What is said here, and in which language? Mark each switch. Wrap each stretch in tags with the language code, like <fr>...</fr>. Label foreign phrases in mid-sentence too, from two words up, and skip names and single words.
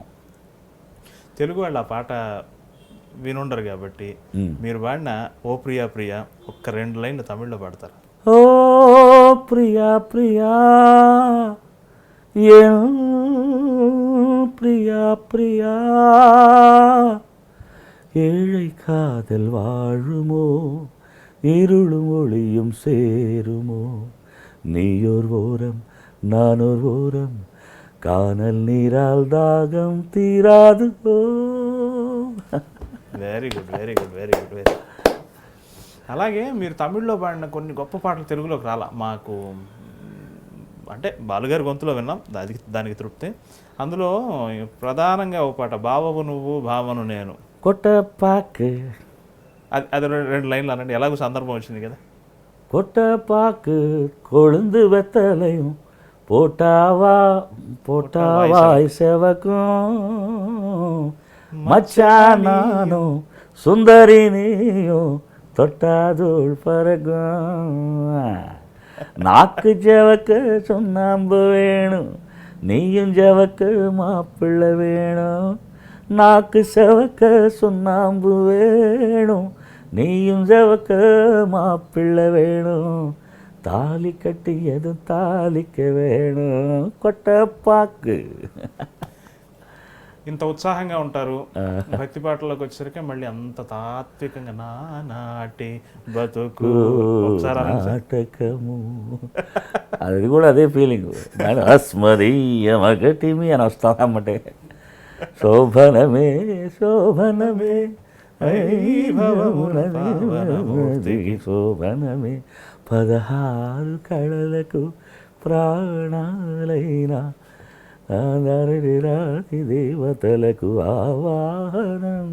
<te>తెలుగు వాళ్ళు ఆ పాట వినుండరు కాబట్టి మీరు పాడిన ఓ ప్రియా ప్రియా ఒక్క 2 లైన్లు తమిళ్లో పాడతారు.</te> <ta>ఓ ప్రియా ప్రియా ప్రియా ప్రియా ஏழை காதல் வாழுமோ, இருளும் ஒளியும் சேருமோ, நீயோர் ஓரம் நானோர் ஓரம், கானல் நீரால் தாகம் తీరాదు.</ta> <en>Very good, very good, very good, very.</en> <te>అలాగే మీరు తమిళ్లో పాడిన కొన్ని గొప్ప పాటలు తెలుగులోకి రాలా మాకు, అంటే బాలుగారి గొంతులో విన్నాం, దానికి తృప్తి. అందులో ప్రధానంగా ఒక పాట బావవు నువ్వు భావను నేను,</te> <ta>கொட்டப்பாக்கு,</ta> <te>అది 2 లైన్లు అనండి, ఎలాగో సందర్భం వచ్చింది కదా.</te> <ta>கொட்டப்பாக்கு கொழுந்து வெத்தலையும் போட்டாவா போட்டாவாய் செவக்கும், மச்சான் நானும் சுந்தரி நீயும் தொட்டாதூள் பறக்கும், நாக்கு ஜவக்க சுண்ணாம்பு வேணும், நீயும் ஜவக்க மாப்பிள்ளை வேணும், நாக்கு செவக்க சுண்ணாம்பு வேணும், நீயும் ஜவக்க மாப்பிள்ளை வேணும், தாலி கட்டியதும் தாலிக்க வேணும், కొట్టపాకు.</ta> <te>ఇంత ఉత్సాహంగా ఉంటారు, భక్తి పాటల్లోకి వచ్చేసరికి మళ్ళీ అంత తాత్వికంగా నానాటి బతుకు నాటకము, అది కూడా అదే ఫీలింగ్. అస్మదీయమగటిమి అని వస్తామటే, శోభనమే శోభనమే శోభనమే 16 కళలకు ప్రాణాలైనా దేవతలకు ఆవాహనం.</te>